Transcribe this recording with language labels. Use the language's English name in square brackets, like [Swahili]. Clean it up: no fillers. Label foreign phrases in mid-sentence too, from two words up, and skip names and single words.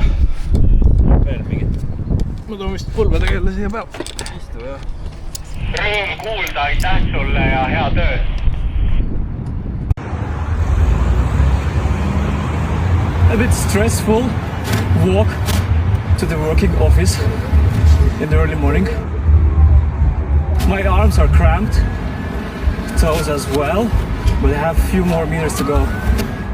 [Estonian] Veel mingit. Ma toon vist pulve tegele siia peal. Istu jah. Rõõm kuulda, aitäh sulle ja hea töö. [English] A bit stressful walk to the working office in the early morning. My arms are cramped, toes as well, but I have a few more meters to go.